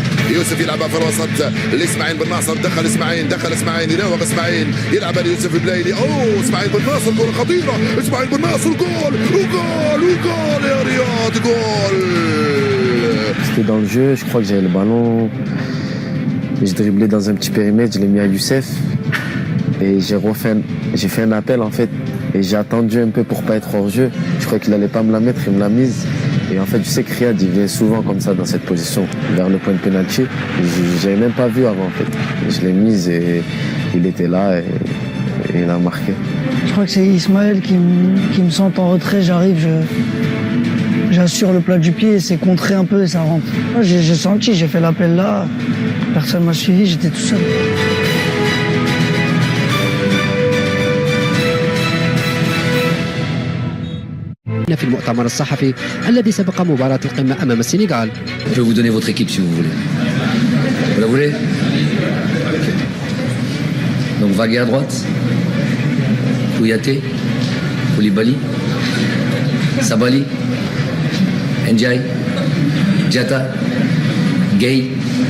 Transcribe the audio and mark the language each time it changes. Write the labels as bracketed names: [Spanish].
[Arabic] يوسف يلعبها في الوسط لاسماعيل بن ناصر. دخل اسماعيل يراوغ اسماعيل يلعبها ليوسف البلايلي. اسماعيل بن ناصر كره خطيره. اسماعيل بن ناصر جول يا رياض جول. [French] C'était dans le jeu, je crois que j'avais le ballon. Je driblais dans un petit périmètre, je l'ai mis à Youssef. Et j'ai fait un appel en fait. Et j'ai attendu un peu pour pas être hors jeu. Je crois qu'il allait pas me la mettre, il me l'a mise. Et en fait, je sais que Riyad il vient souvent comme ça dans cette position, vers le point de pénalty. J'avais même pas vu avant en fait. Je l'ai mise et il était là et et il a marqué. Je crois que c'est Ismaël qui me sent en retrait, j'arrive, j'assure le plat du pied, c'est contré un peu et ça rentre. Moi, j'ai senti, j'ai fait l'appel là, personne m'a suivi, j'étais tout seul. [Arabic] في المؤتمر الصحفي الذي سبق مباراة القمة أمام السنغال. [French] Je vais vous donner votre équipe si vous voulez. Vous la voulez? Donc Vagué à droite, Kouyaté, Koulibaly, Sabali, Ndiaye, Diatta, Gueye.